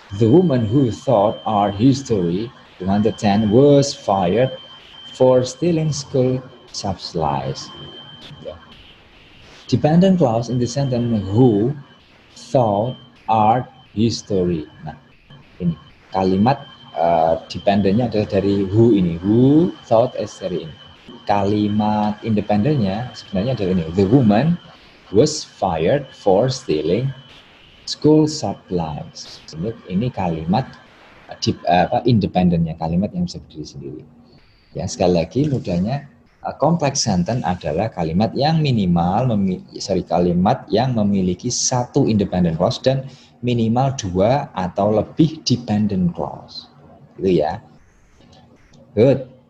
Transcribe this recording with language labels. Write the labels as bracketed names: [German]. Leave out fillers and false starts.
[English] The woman who thought art history 210 was fired for stealing school supplies. Dependent clause in the sentence who thought art history. [Indonesian] Nah, ini kalimat dependentnya adalah dari who ini. [English] Who thought as [Indonesian] dari ini. Kalimat independennya sebenarnya adalah ini. [English] The woman was fired for stealing school supplies. [Indonesian] Ini kalimat independennya, kalimat yang bisa berdiri sendiri. Ya, sekali lagi mudahnya complex sentence adalah kalimat yang kalimat yang memiliki satu independent clause dan minimal dua atau lebih dependent clause. Itu ya. [English] Good.